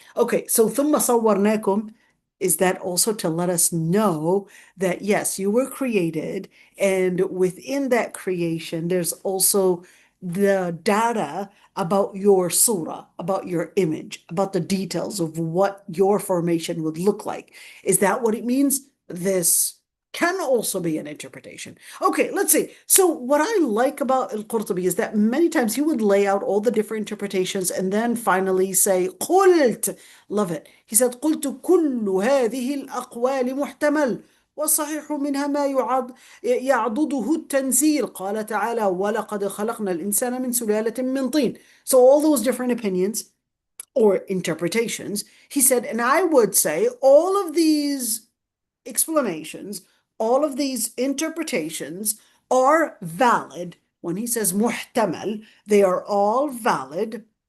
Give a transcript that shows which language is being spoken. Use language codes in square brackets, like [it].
[en] Okay, so [ar] ثم صورناكم, [en] is that also to let us know that yes, you were created, and within that creation, there's also the data about your surah, about your image, about the details of what your formation would look like. Is that what it means? This can also be an interpretation. Okay, let's see. So what I like about Al-Qurtubi is that many times he would lay out all the different interpretations and then finally say, [ar] قلت. [en] Love it. He said, [ar] قلت كل هذه الأقوال محتمل والصحيح منها ما يعضده التنزيل. قال تعالى ولقد خلقنا الإنسان من سلالة من طين. [en] So all those different opinions or interpretations, he said, and I would say all of these explanations, all of these interpretations are valid. When he says muhtamal, they are all valid.